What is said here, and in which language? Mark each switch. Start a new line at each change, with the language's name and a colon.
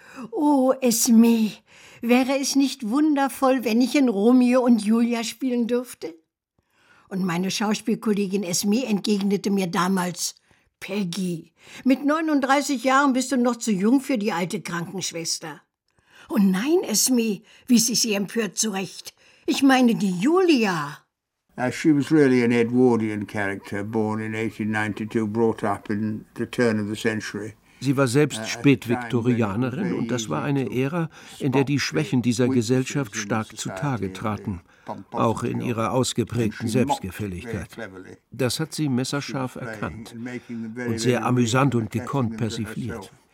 German: Oh, Esme, wäre es nicht wundervoll, wenn ich in Romeo und Julia spielen dürfte? Und meine Schauspielkollegin Esme entgegnete mir damals: Peggy, mit 39 Jahren bist du noch zu jung für die alte Krankenschwester. Oh nein, Esme, wies ich sie empört zurecht. Ich meine die Julia.
English: She was really an Edwardian character, born in 1892, brought up in the turn of the century.
German: Sie war selbst Spätviktorianerin und das war eine Ära, in der die Schwächen dieser Gesellschaft stark zutage traten, auch in ihrer ausgeprägten Selbstgefälligkeit. Das hat sie messerscharf erkannt und sehr amüsant und gekonnt persifliert.